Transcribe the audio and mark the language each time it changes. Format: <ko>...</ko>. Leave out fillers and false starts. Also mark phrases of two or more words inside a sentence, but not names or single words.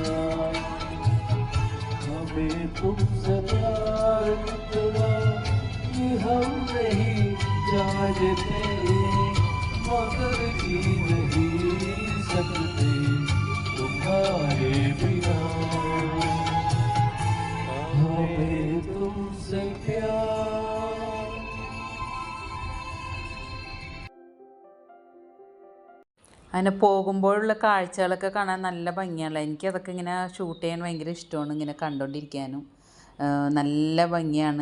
<hi>हमें तुमसे प्यार कितना ये हम नहीं जानते, मगर जी नहीं सकते तुम्हारे बिना, हमें तुमसे प्यार.</hi> <ml>അങ്ങനെ പോകുമ്പോഴുള്ള കാഴ്ചകളൊക്കെ കാണാൻ നല്ല ഭംഗിയാണ്. എനിക്കതൊക്കെ ഇങ്ങനെ ഷൂട്ട് ചെയ്യാൻ ഭയങ്കര ഇഷ്ടമാണ്. ഇങ്ങനെ കണ്ടുകൊണ്ടിരിക്കാനും നല്ല ഭംഗിയാണ്.</ml>